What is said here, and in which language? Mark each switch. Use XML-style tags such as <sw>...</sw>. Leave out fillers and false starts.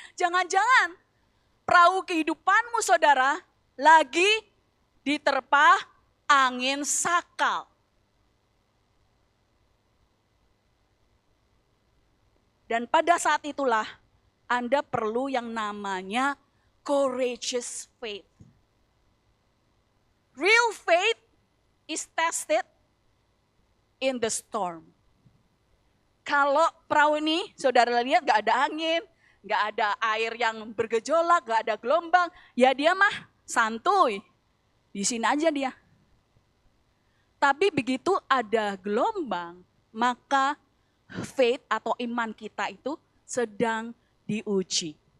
<id>Jangan-jangan perahu kehidupanmu saudara lagi diterpa angin sakal. Dan pada saat itulah Anda perlu yang namanya courageous faith.</id> <en>Real faith is tested in the storm.</en> <id>Kalau perahu ini, saudara lihat gak ada angin, gak ada air yang bergejolak, gak ada gelombang, ya dia mah santuy. Di sini aja dia. Tapi begitu ada gelombang, maka faith atau iman kita itu sedang diuji.</id>